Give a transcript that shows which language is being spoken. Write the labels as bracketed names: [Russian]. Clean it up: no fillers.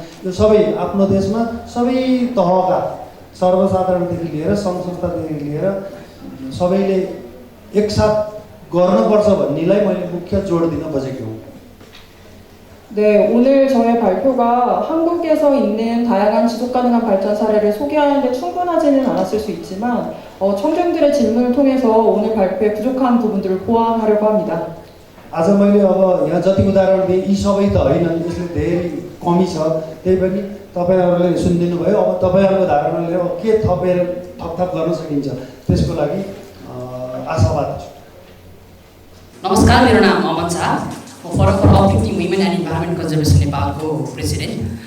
[Nepali] यो सबै आफ्नो देशमा सबै तहका सर्वसाधारणदेखि लिएर सङ्घ संस्थादेखि लिएर सबैले एकसाथ गर्नुपर्छ भन्नेलाई मैले मुख्य जोड दिन खोजेको हुँ। [Korean] 네, 오늘 저의 발표가 한국에서 있는 다양한 지속 가능한 발전 사례를 소개하는 데 충분하지는 않았을 수 있지만 청중들의 질문을 통해서 오늘 발표에 부족한 부분들을 보완하려고 합니다. [Nepali] आज मैले अब यहाँ जति उदाहरण दिएँ यी सबै त होइनन्, यसले धेरै कमी छ, त्यही पनि तपाईँहरूले सुनिदिनु भयो। अब तपाईँहरूको धारणाले अब के थपथाप गर्न सकिन्छ त्यसको लागि आशावाद छु। नमस्कार, मेरो नाम अमन शाह, म forum for uplifting women and environment conservation नेपालको प्रेसिडेन्ट।